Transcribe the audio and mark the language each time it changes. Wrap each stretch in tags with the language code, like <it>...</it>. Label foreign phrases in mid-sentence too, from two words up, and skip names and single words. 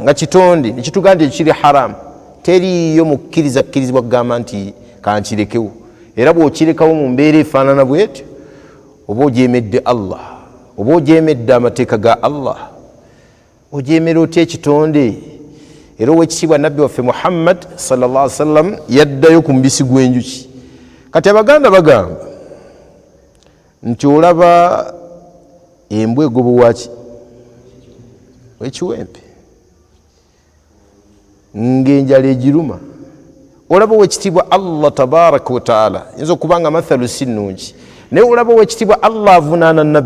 <lg>nga kitonde nekituga nti ekiri haramu teriyo mukkiriza kkirizibwa kugamba nti kankirekewo era bw'okirekawo mu mbeera efaanana bwetyo oba ojeemedde Allah oba ojeemedde amateeka ga Allah ojeemera otya ekitonde era owekitiibwa nabbi waffe Muhammad</lg> <ar>صلى الله عليه وسلم</ar> <lg>yaddayo ku mubisi gw'enjuki kati abaganda bagamba nti olaba embwa egobowaki wekiwempe ng'enjala egiruma olaba owekitiibwa</lg> <ar>الله تبارك وتعالى</ar> <lg>yinza okubanga mathalu si nnungi naye olaba owekitiibwa Allah avunaana</lg>